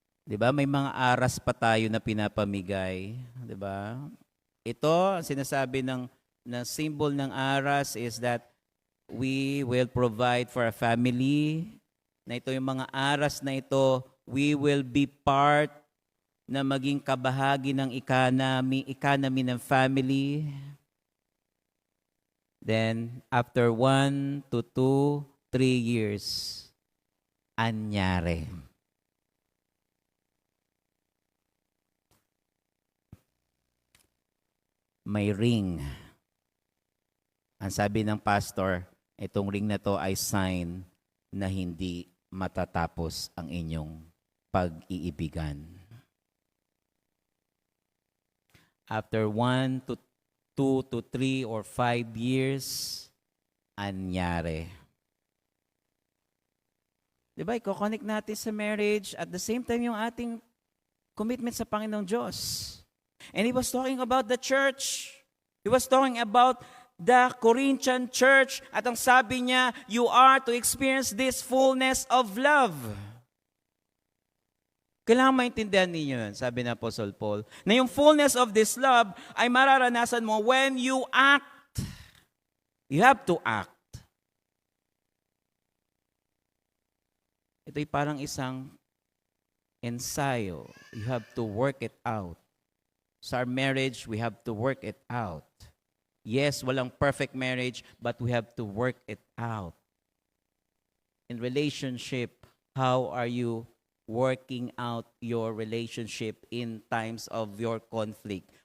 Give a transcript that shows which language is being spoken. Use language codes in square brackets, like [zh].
[tl] Diba? May mga aras pa tayo na pinapamigay. Diba? Ito, ang sinasabi ng symbol ng aras [en] is that we will provide for a family. [tl] Na ito yung mga aras na ito, [en] we will be part [tl] na maging kabahagi ng economy ng family. Then, after 1 to 2, 3 years, anyari. May ring. Ang sabi ng pastor, itong ring na to ay sign na hindi matatapos ang inyong pag-iibigan. After 1 to 2 to 3 or 5 years, anyari. Diba, i-connect natin sa marriage at the same time yung ating commitment sa Panginoong Diyos. [en] And he was talking about the church. He was talking about the Corinthian church. [tl] At ang sabi niya, [en] you are to experience this fullness of love. [tl] Kailangan maintindihan ninyo yun, sabi ng Apostle Paul, na yung fullness of this love ay mararanasan mo [en] when you act. You have to act. [tl] Ito'y parang isang ensayo. [en] You have to work it out. Sa our marriage, we have to work it out. Yes, [tl] walang perfect marriage, [en] but we have to work it out. In relationship, how are you working out your relationship in times of your conflict?